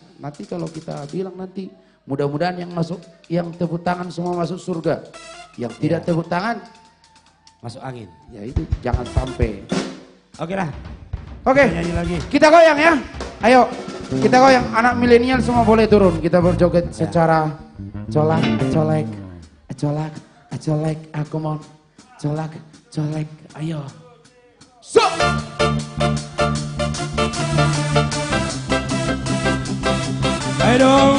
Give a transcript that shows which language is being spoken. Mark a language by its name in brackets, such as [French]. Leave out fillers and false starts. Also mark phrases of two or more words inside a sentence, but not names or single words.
[Indonesian] Nanti kalau kita bilang nanti mudah-mudahan yang tepuk tangan semua masuk surga. Yang tidak tepuk tangan masuk angin. Ya itu jangan sampai. Oke lah. Oke. Nyanyi lagi. Kita goyang ya. Ayo. Kita goyang. Anak milenial semua boleh turun. Kita berjoget secara colak, colek, colak, colek. Aku mau colak, colek. Ayo. So. Ayo dong.